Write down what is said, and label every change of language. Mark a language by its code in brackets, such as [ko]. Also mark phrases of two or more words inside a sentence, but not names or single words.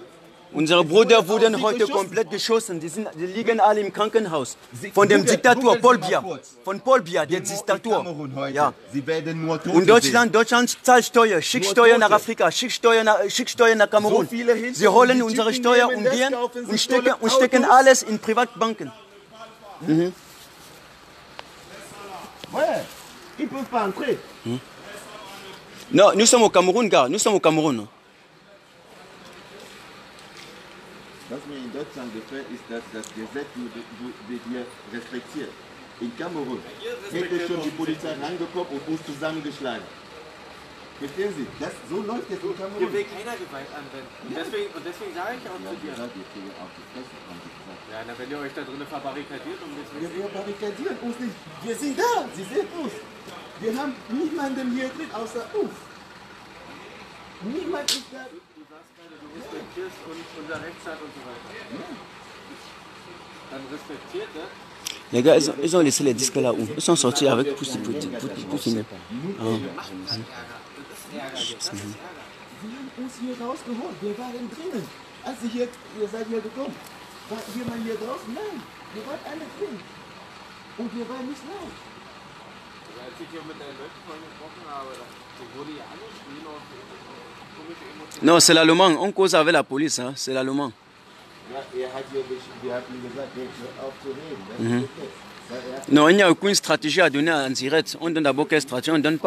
[de] Unsere Brüder wurden heute komplett geschossen. Die liegen alle im Krankenhaus. Von dem Diktator Paul Biya. Von Paul Biya, der Diktator. Ja. Und Deutschland zahlt Steuer. Schickt Steuer nach Afrika. Schickt Steuer nach Kamerun. Sie holen unsere Steuer und gehen und stecken alles in Privatbanken. [fr] Ouais. Ils ne peuvent pas entrer. Non, nous sommes au Cameroun, gars. Nous sommes au Cameroun. [de] Was mir in Deutschland gefällt, ist, dass das Gesetz wird hier respektiert. In Kamerun hätte schon die Polizei rangekommen und uns zusammengeschlagen. Verstehen Sie? So läuft es in Kamerun. Hier will keiner Gewalt anwenden. Und deswegen sage ich auch zu dir. Ja, na, wenn ihr euch da drinnen verbarrikadiert und wir barrikadieren uns nicht. Wir sind da, Sie sehen uns. Wir haben niemanden hier drin außer uns. Niemand ist da. Du respektierst unser Rechtsstaat und so weiter. Dann respektiert, ne? [fr] Les gars, ils ont laissé les disques là où? Ils sont sortis avec pour filmer. [de] Wir haben uns hier rausgeholt. Wir waren drinnen. Als ihr seid hier gekommen, war jemand hier draußen? Nein, wir waren alle drin. Und wir waren nicht laut. [fr] Non, c'est l'allemand. On cause avec la police, hein. C'est l'allemand. Non, il n'y a aucune stratégie à donner en direct. On donne d'abord quelle stratégie, on ne donne pas.